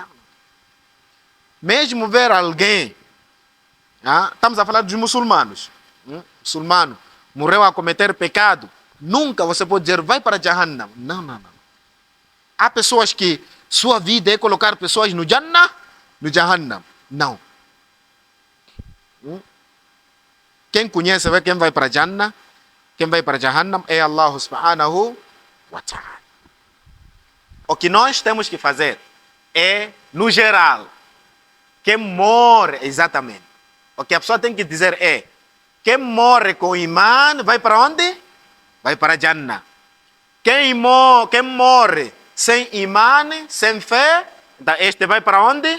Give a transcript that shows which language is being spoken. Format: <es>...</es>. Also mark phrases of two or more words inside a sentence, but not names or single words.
<pt>Mesmo ver alguém, estamos a falar dos muçulmanos, muçulmano, morreu a cometer pecado, nunca você pode dizer vai para Jahannam. Não. Há pessoas que sua vida é colocar pessoas no Jannah, no Jahannam. Não. Quem conhece, vê quem vai para Jannah, quem vai para Jahannam é</pt> <ar>الله سبحانه وتعالى.</ar> <pt>O que nós temos que fazer é, no geral, quem morre, exatamente. O que a pessoa tem que dizer é, quem morre com imã, vai para onde? Vai para Jannah. Quem morre sem imã, sem fé, este vai para onde?</pt>